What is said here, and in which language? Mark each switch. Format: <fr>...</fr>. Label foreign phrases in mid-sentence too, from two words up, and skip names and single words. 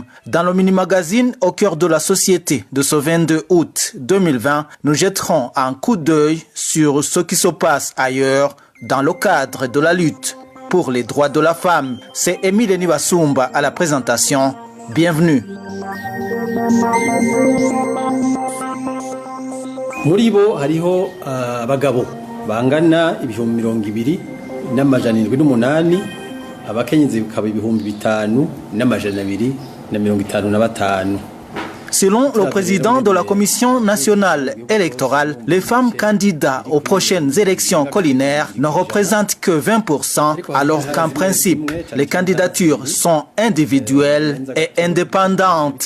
<fr>Dans le mini-magazine Au cœur de la société de ce 22 août 2020, nous jetterons un coup d'œil sur ce qui se passe ailleurs dans le cadre de la lutte pour les droits de la femme. C'est Emile Nibasumba à la présentation. Bienvenue.</fr> <rn>Muri bo hariho abagabo bangana 278 abakenyezi bikaba 5255.</rn> <fr>Selon le président de la Commission nationale électorale, les femmes candidates aux prochaines élections collinaires ne représentent que 20%, alors qu'en principe, les candidatures sont individuelles et indépendantes.</fr>